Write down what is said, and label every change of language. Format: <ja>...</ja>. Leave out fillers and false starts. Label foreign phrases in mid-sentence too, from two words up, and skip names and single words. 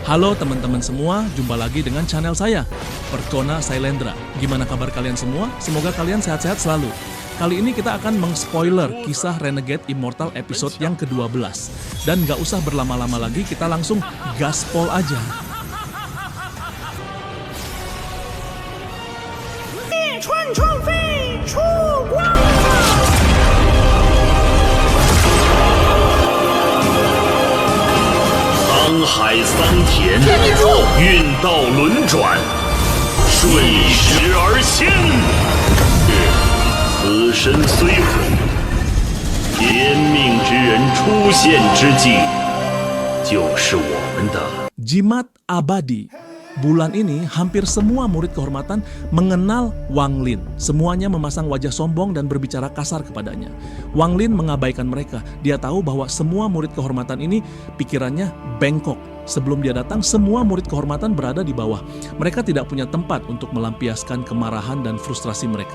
<id>Halo teman-teman semua, jumpa lagi dengan channel saya, Perkona Sailendra. Gimana kabar kalian semua? Semoga kalian sehat-sehat selalu. Kali ini kita akan meng-spoiler kisah Renegade Immortal episode yang ke-12. Dan gak usah berlama-lama lagi, kita langsung gaspol aja.</id> <zh>海桑田，运道轮转，顺时而仙。此身虽毁，天命之人出现之际，就是我们的</zh> <id>Jimat Abadi. Bulan ini hampir semua murid kehormatan mengenal Wang Lin. Semuanya memasang wajah sombong dan berbicara kasar kepadanya. Wang Lin mengabaikan mereka. Dia tahu bahwa semua murid kehormatan ini pikirannya bengkok. Sebelum dia datang, semua murid kehormatan berada di bawah. Mereka tidak punya tempat untuk melampiaskan kemarahan dan frustrasi mereka.</id>